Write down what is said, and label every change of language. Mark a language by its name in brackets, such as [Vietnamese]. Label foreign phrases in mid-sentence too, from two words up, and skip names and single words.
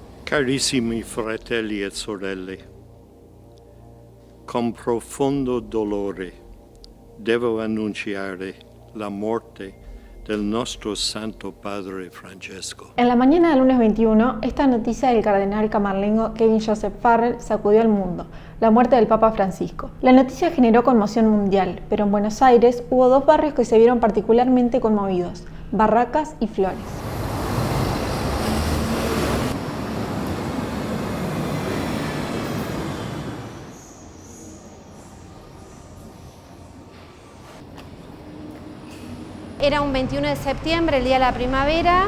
[Italian] Carissimi fratelli e sorelle, con profondo dolore devo annunciare la morte del nostro Santo Padre Francesco. [Spanish] En la mañana del lunes 21, esta noticia del cardenal camarlengo Kevin Joseph Farrell sacudió al mundo, la muerte del Papa Francisco. La noticia generó conmoción mundial, pero en Buenos Aires hubo dos barrios que se vieron particularmente conmovidos, Barracas y Flores. Era un 21 de septiembre, el día de la primavera.